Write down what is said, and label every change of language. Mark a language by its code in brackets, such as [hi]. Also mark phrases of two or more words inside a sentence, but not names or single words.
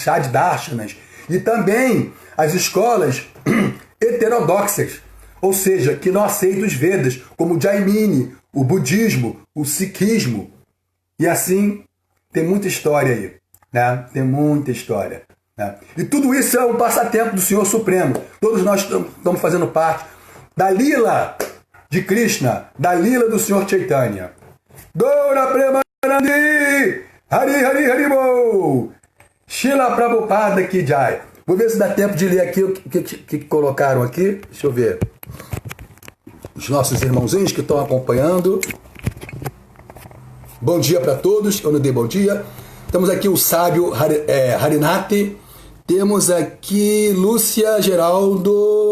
[pt] Shad darshanas, e também as escolas heterodoxas, ou seja, que não aceitam os Vedas, como o Jaimini, o budismo, o sikhismo. E assim, tem muita história aí, né? Tem muita história, né? E tudo isso é um passatempo do Senhor Supremo. Todos nós estamos fazendo parte da lila de Krishna, da lila do Senhor Chaitanya. [bn] গৌর প্রেমানন্দে! হরি হরি হরিবোল! [hi] Srila Prabhupada की जय. [pt] Vou ver se dá tempo de ler aqui o que colocaram aqui. Deixa eu ver. Os nossos irmãozinhos que estão acompanhando. Bom dia para todos. Eu não dei bom dia. Temos aqui o sábio Harinati. Temos aqui Lúcia Geraldo.